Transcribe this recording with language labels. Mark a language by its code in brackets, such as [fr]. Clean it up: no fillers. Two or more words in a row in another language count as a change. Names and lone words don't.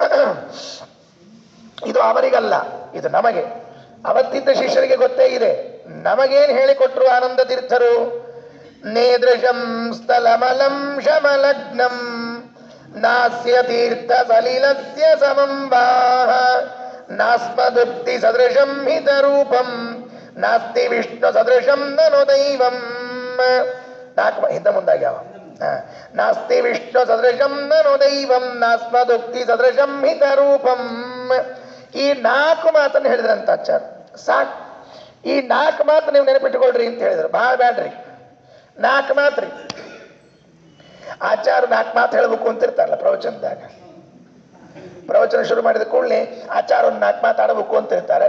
[kn] ಇದು ಅವರಿಗಲ್ಲ, ಇದು ನಮಗೆ. ಅವತ್ತಿದ್ದ ಶಿಷ್ಯರಿಗೆ ಗೊತ್ತೇ ಇದೆ. ನಮಗೇನು ಹೇಳಿಕೊಟ್ರು ಆನಂದ ತೀರ್ಥರು? [sa] ನೇದೃಶಂ ಸ್ಥಲಮಲಂ ಶಮಲಗ್ನಂ ನಾಸ್ಯ ತೀರ್ಥ ಸಲಿಲಸ್ಯ ಸಮಂ ವಾಹ ನಾಸ್ಮದುಕ್ತಿ ಸದೃಶಂ ಹಿತ ರೂಪಂ ನಾಸ್ತಿ ವಿಷ್ಣು ಸದೃಶಂ ನನು ದೈವಂ. [kn] ಹಿಂದ ಮುಂದಾಗ್ಯಾವ. [sa] ನಾಸ್ತಿ ವಿಷ್ಣು ಸದೃಶಂ ನನು ದೈವಂ ನಾಸ್ಮದುಕ್ತಿ ಸದೃಶಂ ಹಿತ ರೂಪಂ. [kn] ಈ 4 ಮಾತನ್ನು ಹೇಳಿದ್ರಂತ ಆಚಾರ್ಯ. ಸಾಕು, ಈ 4 ಮಾತು ನೀವು ನೆನಪಿಟ್ಟುಕೊಳ್ರಿ ಅಂತ ಹೇಳಿದ್ರು. ಭಾಳ ಬ್ಯಾಡ್ರಿ, 4 ಮಾತ್ರಿ. ಆಚಾರ್ಯ 4 ಮಾತು ಹೇಳಬೇಕು ಅಂತಿರ್ತಾರಲ್ಲ ಪ್ರವಚನದಾಗ. ಪ್ರವಚನ ಶುರು ಮಾಡಿದ ಕೂಡಲೇ ಆಚಾರ ಒಂದು 4 ಮಾತಾಡಬೇಕು ಅಂತ ಇರ್ತಾರೆ.